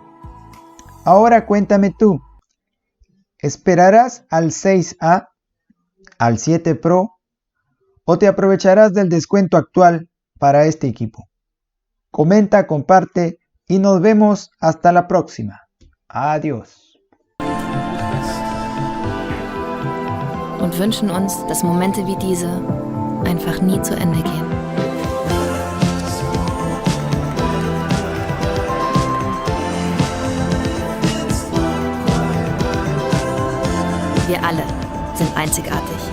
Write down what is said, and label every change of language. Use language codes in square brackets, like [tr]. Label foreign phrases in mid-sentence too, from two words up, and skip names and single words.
[es] Ahora cuéntame tú, ¿esperarás al 6A, al 7 Pro, o te aprovecharás del descuento actual para este equipo? Comenta, comparte y nos vemos hasta la próxima. Adiós. [de] Und wünschen uns, dass Momente wie diese einfach nie zu Ende gehen. Wir alle sind einzigartig.